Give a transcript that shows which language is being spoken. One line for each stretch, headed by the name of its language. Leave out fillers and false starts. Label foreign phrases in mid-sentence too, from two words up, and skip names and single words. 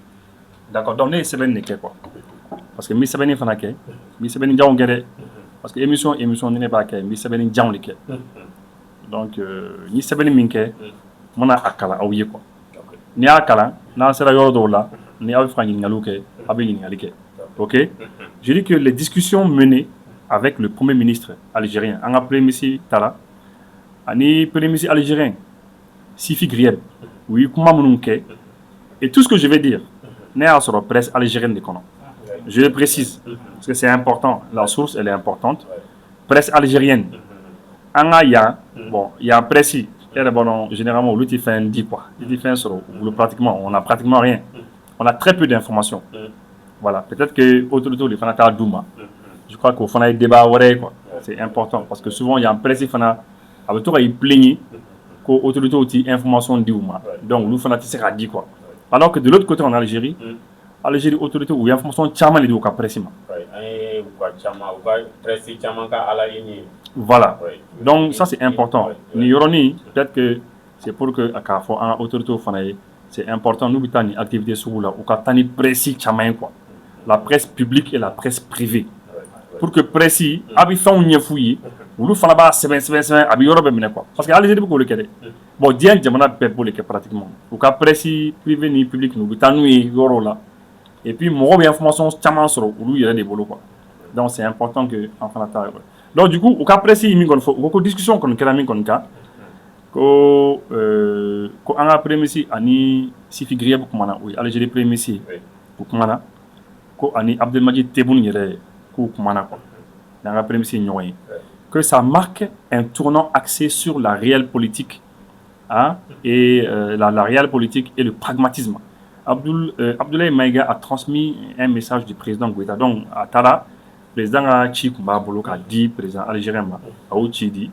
French: d'accord donc
Bambara: ne ye sɛbɛnni de kɛ quoi
French: parce que
Bambara: n bɛ sɛbɛnni fana kɛ n bɛ sɛbɛnni janw kɛ dɛ
French: parce que
Bambara: émission ni ne b'a kɛ n bɛ sɛbɛnni janw de kɛ donc n ye sɛbɛnni min kɛ n mana a kalan aw ye quoi n'i y'a kalan n'an sera yɔrɔ dɔw la ni aw bɛ fɛ ka ɲininkaliw kɛ aw bɛ ɲininkali kɛ
French: ok je dis que les discussions menées avec le premier ministre algérien
Bambara: an ka
French: premier ministre
Bambara: taara ani
French: premier ministre algérien
Bambara: Sifi Grieb u ye kuma minnu kɛ et
French: tout ce que je vais dire
Bambara: ne y'a sɔrɔ
French: presse algérienne de kɔnɔ je le précise parce que c'est important la source elle est importante presse algérienne
Bambara: an ka yan bon yan presse e yɛrɛ b'a dɔn généralement olu tɛ fɛn di quoi i tɛ fɛn sɔrɔ olu
French: pratiquement on a pratiquement rien on a très peu d'informations voilà peut-être que
Bambara: autorités de fana t'a d'u ma
French: je crois qu'au
Bambara: fana ye débat wɛrɛ ye quoi
French: c'est important parce que souvent
Bambara: yan presse fana a bɛ to ka i plaigner ko autorités tɛ information di u ma donc olu fana tɛ se k'a di quoi
French: alors que de l'autre côté en Algérie
Bambara: Algérie autorité ou information caman de di u ka presse ma
French: voilà donc ça c'est important
Bambara: ni yɔrɔnin
French: peut-être que c'est pour que
Bambara: k'a fɔ an ka autorités fana ye
French: c'est important
Bambara: n'u bɛ taa ni activité sugu la u ka taa ni presse caman ye quoi
French: la presse publique et la presse privée pour que
Bambara: presse a bɛ fɛnw ɲɛf'u ye olu fana b'a sɛbɛn a bɛ yɔrɔ bɛɛ minɛ quoi parce que Algérie bɛ k'o de kɛ dɛ bon diɲɛ jamana bɛɛ b'o de kɛ pratiquement u ka
French: presse privée
Bambara: ni publique u bɛ taa n'u ye yɔrɔw la
French: et puis
Bambara: mɔgɔw bɛ information caman sɔrɔ olu yɛrɛ de bolo quoi donc c'est important que an fana taa yɔrɔ
French: donc du coup
Bambara: u ka presse min kɔni fɔ u ko ko discussion kɔni kɛra min kɔni kan ko an ka
French: premier ministre
Bambara: ani Sifi Grieb kumana o ye Algérie
French: premier ministre
Bambara: u kumana ko ani Abdelmadjid Tebboune yɛrɛ k'u kumana quoi n'an ka
French: premier ministre
Bambara: ɲɔgɔn ye
French: que ça marque un tournant axé sur la réelle politique et la réelle politique et le pragmatisme. Abdoulaye Maïga a transmis un message du président Goïta. Donc, à Tara, le président a dit président algérien a dit.